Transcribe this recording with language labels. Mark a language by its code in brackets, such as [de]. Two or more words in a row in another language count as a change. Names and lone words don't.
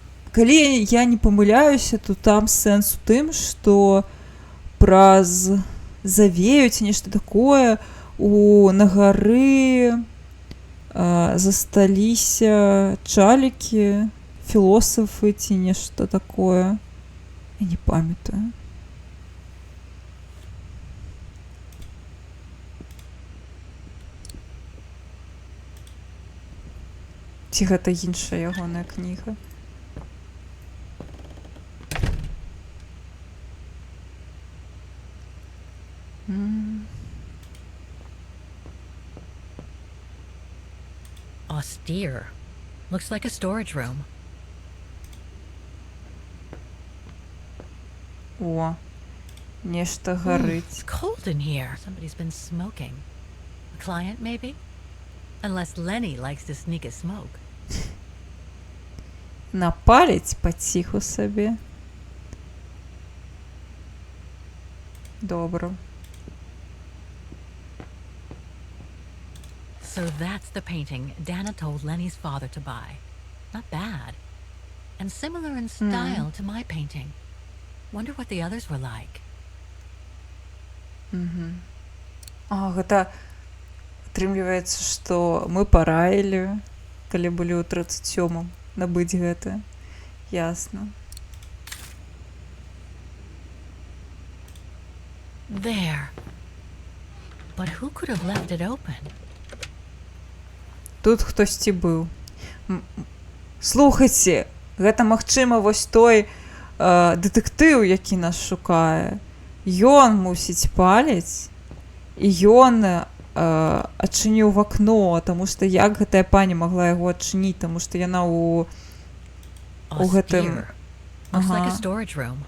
[be] Калі я не памыляюся, то там сэнс у тым, што праз завею ці нешта такое, на гары засталіся чалікі, філосафы ці нешта такое. Я не памятаю. Ці гэта іншая ягоная кніга? [en] Austere. Looks like a storage room. [be] О, нешта [en] It's [be] гарыць. [en] cold in here. Somebody's been smoking. A client, maybe? Unless Lenny likes to sneak a smoke. [be] Напаліць паціху сабе. Добра. [en] So that's the painting Dana told Lenny's father to buy. Not bad. And similar in style to my painting. Wonder what the others were like. [be] А, гэта атрымліваецца, што мы параілі, калі былі ў 37-м, набыць гэта. Ясна. [en] There. But who could have left it open? [be] Тут хтосьці быў. Слухайце, гэта, магчыма, вось той дэтэктыў, які нас шукае. Ён мусіць паліць, і ён адчыніў вакно, таму што як гэтая пані магла яго адчыніць, таму што яна у гэтым... [en] Austere. Looks like a storage room.